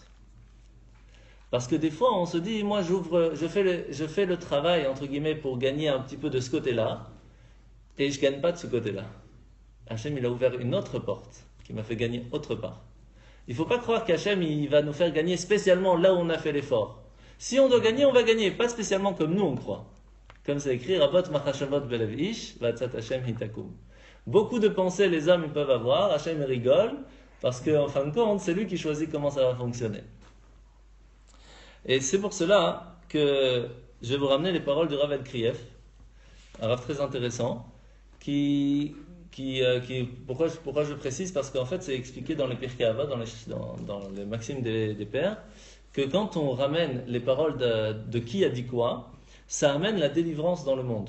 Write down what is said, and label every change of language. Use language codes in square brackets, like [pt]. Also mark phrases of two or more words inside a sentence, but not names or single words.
[fr] Parce que des fois on se dit, moi je fais le travail entre guillemets pour gagner un petit peu de ce côté-là, et je gagne pas de ce côté-là. Hachem il a ouvert une autre porte qui m'a fait gagner autre part. Il ne faut pas croire qu'Hachem il va nous faire gagner spécialement là où on a fait l'effort. Si on doit gagner, on va gagner, pas spécialement comme nous on croit. Comme c'est écrit, [he] רבות מחשבות בלב איש, ועצת השם היא תקום. Beaucoup de pensées les hommes ils peuvent avoir, Hashem rigole, parce qu'en fin de compte, c'est lui qui choisit comment ça va fonctionner. [fr] Et c'est pour cela que je vais vous ramener les paroles du Rav El-Krief, un Rav très intéressant, pourquoi je précise, parce qu'en fait c'est expliqué dans les Pirkei Avot, dans les maximes des pères, que quand on ramène les paroles de qui a dit quoi, ça amène la délivrance dans le monde.